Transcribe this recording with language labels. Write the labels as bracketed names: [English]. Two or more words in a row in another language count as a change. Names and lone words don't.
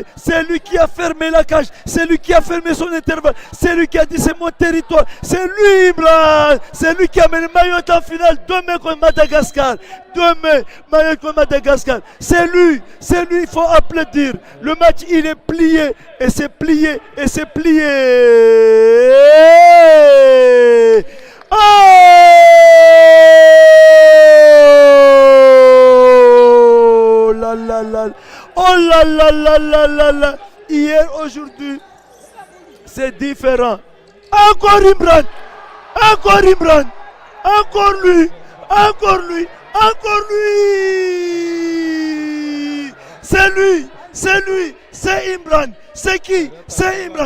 [French] C'est lui qui a fermé la cage. C'est lui qui a fermé son intervalle. C'est lui qui a dit c'est mon territoire. C'est lui, Imran. C'est lui qui amène Mayotte en finale demain contre Madagascar. C'est lui, il faut applaudir. Le match il est plié et c'est plié. Oh là là là. Oh là là là là là là. Hier, aujourd'hui, c'est différent. Encore Imran. Encore lui. C'est lui. C'est Imran. C'est qui? C'est Imran.